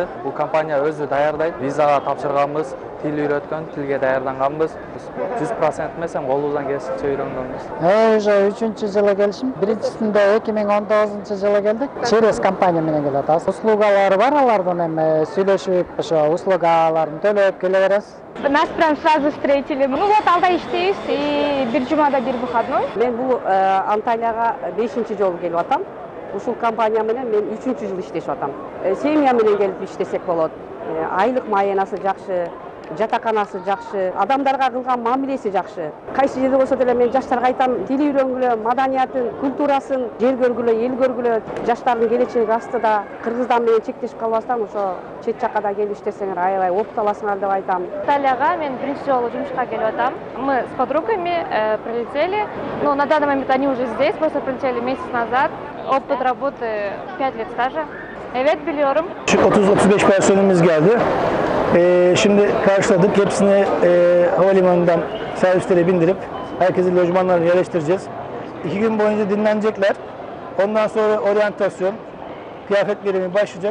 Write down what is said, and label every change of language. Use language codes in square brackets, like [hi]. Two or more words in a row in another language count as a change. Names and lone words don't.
[ky] Бул компания өзү даярдайт. Визага тапшырганбыз, тил үйрөткөн, тилге даярданганбыз. 100% эмес, колубуздан келишинче үйрөнгөнбүз. Уже 3-жылы келишим. Биринчисинде 2019-жылы келдик. Через компания менен келип атабыз. Услугалары бар, алардын эми сүйлөшүп, ошо услугаларын төлөп келе беребиз. [ru] Нас прям сразу встретили. Ну вот [ky] алда иштейбиз и бир жумада бир выходной. Мен бул Анталияга 5-чи жолу келип атам. Ушул компания менен мен 3-жыл иштешип атам. Семья менен келип иштесек болот. Айлык маянасы жакшы, жатаканасы жакшы, адамдарга кылган мамилеси жакшы. Кайсы жерде болсо деле мен жаштарга айтам, тил үйрөнгүлө, маданиятын, культурасын жер көргүлө, эл көргүлө, жаштардын келечеги астыда. Кыргызстан менен чектешип калбастан ошо чет жакка да келип иштесеңер аябай опыт аласыңар деп айтам. Италияга мен биринчи жолу жумушка келип атам. [ru] Мы с подругами прилетели. Но на данный момент они уже здесь, просто прилетели месяц назад. Опыт работы 5 лет стажа. [tr] Evet biliyorum. 30-35 personelimiz geldi. Şimdi karşıladık. Hepsini havalimanından servislere bindirip herkesi lojmanlarına yerleştireceğiz. 2 gün boyunca dinlenecekler. Ondan sonra oryantasyon, kıyafet verimi başlayacak.